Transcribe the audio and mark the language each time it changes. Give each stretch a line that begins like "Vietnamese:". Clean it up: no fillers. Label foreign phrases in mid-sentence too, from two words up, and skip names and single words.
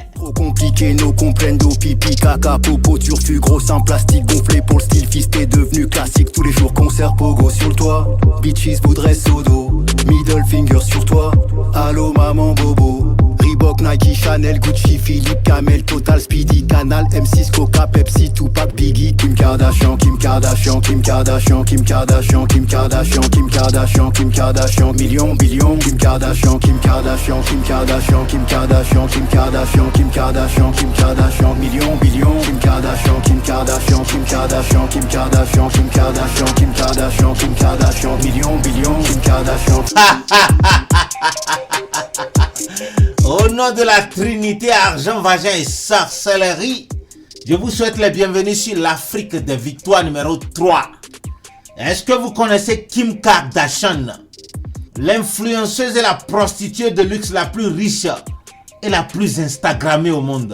French: Trop compliqué,
Spanish: no comprendo,
French: pipi, caca, popo, turfu, gros en plastique gonflé pour le style fist est devenu classique. Tous les jours concert pogo sur le toit, bitches voudraient sodo,
English: middle finger
French: sur toi, allô maman bobo. Reebok, Nike, Chanel, Gucci, Philippe, Camel, Total, Speedy, Canal, M6, Coca, Pepsi, Tupac, Biggie, Kim Kardashian, Kim Kardashian, Kim Kardashian, Kim Kardashian, Kim Kardashian, Kim Kardashian, Kim Kardashian, millions, billions, Kim Kardashian, Kim Kardashian, Kim Kardashian, Kim Kardashian, Kim Kardashian, Kim Kardashian, Kim Kardashian, millions, billions, Kim Kardashian, Kim Kardashian, Kim Kardashian, Kim Kardashian, Kim Kardashian, Kim Kardashian, Kim Kardashian, millions, billions, Kim Kardashian. Au nom de la Trinité, argent, vagin et sorcellerie, je vous souhaite les bienvenus sur l'Afrique des victoires numéro 3. Est-ce que vous connaissez Kim Kardashian, l'influenceuse et la prostituée de luxe la plus riche et la plus instagrammée au monde?